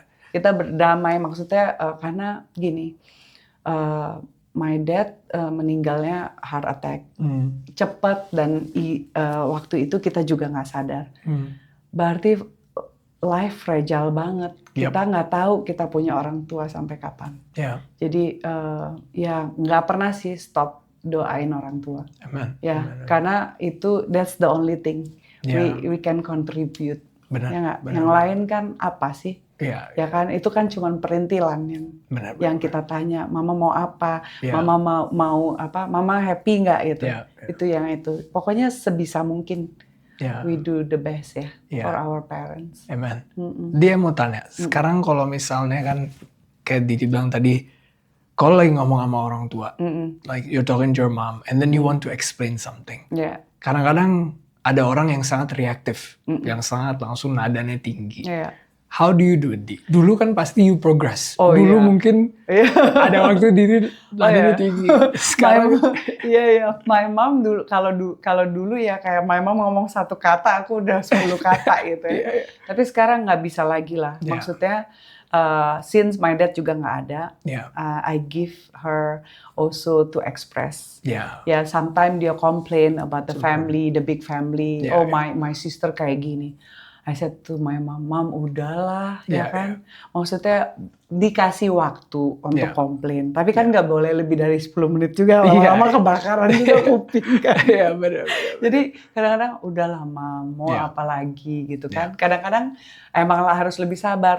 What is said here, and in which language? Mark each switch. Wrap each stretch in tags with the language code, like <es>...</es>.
<id>Kita berdamai, maksudnya karena gini,</id> <en>my dad</en> <id>meninggalnya heart attack, cepat dan waktu itu kita juga nggak sadar. Berarti</id> <en>life fragile</en> <id>banget. Kita nggak tahu kita punya orang tua sampai kapan. Jadi ya nggak pernah sih stop doain orang tua. Karena itu</id> <en>that's the only thing. We can contribute.</en> <id>Ya nggak? Yang lain kan apa sih? Ya kan? Itu kan cuma perintilan yang kita tanya. Mama mau apa? Mama mau apa? Mama happy nggak gitu? Itu yang itu. Pokoknya sebisa mungkin</id> <en>we do the best for our parents.</en> <id>Amen. Dia mau tanya. Sekarang kalau misalnya kan kayak Didi bilang tadi, kalau lagi ngomong sama orang tua,</id> <en>like you're talking to your mom, and then you want to explain something.</en> <id>Kadang-kadang ada orang yang sangat reaktif, yang sangat langsung nadanya tinggi.</id> <en>How do you do it?</en> <id>Dulu kan pasti</id> <en>you progress.</en> <id>Dulu mungkin ada waktu Diri nadanya tinggi. Sekarang</id> <en>my mom</en> <id>dulu kalau dulu ya kayak my mom ngomong satu kata aku udah 10 kata gitu ya. Tapi sekarang nggak bisa lagi lah. Maksudnya</id> <en>since my dad</en> <id>juga nggak ada,</id> <en>I give her also to express. Sometimes</en> <id>dia</id> <en>complain about the family, the big family. My sister</en> <id>kayak gini.</id> <en>I said to my mom,</en> <id>udahlah,</id> <en>Yeah,</en> <id>ya kan. Maksudnya dikasih waktu untuk komplain. Tapi kan nggak boleh lebih dari 10 menit juga. Lama-lama</id> <en>Yeah.</en> <id>kebakaran juga kuping kan. Iya, benar. Jadi kadang-kadang udahlah Mam, mau</id> <en>Yeah.</en> <id>apa lagi gitu kan.</id> <en>Yeah.</en> <id>Kadang-kadang emang harus lebih sabar.</id>